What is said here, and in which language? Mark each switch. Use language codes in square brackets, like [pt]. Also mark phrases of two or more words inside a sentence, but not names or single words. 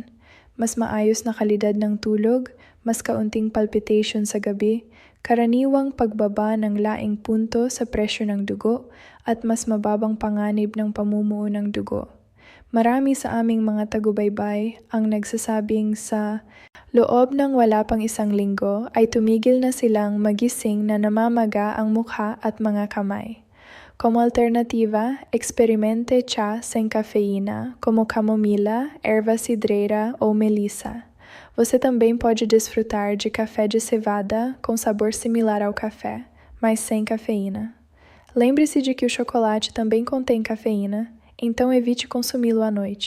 [tl] Mas maayos na kalidad ng tulog, mas kaunting palpitation sa gabi, karaniwang pagbaba ng laing punto sa presyo ng dugo at mas mababang panganib ng pamumuo ng dugo. Marami sa aming mga tagubaybay ang nagsasabing sa loob ng wala pang 1 linggo ay tumigil na silang magising na namamaga ang mukha at mga kamay. [pt] Como alternativa, experimente chá sem cafeína, como camomila, erva cidreira ou melissa. Você também pode desfrutar de café de cevada com sabor similar ao café, mas sem cafeína. Lembre-se de que o chocolate também contém cafeína, então evite consumi-lo à noite.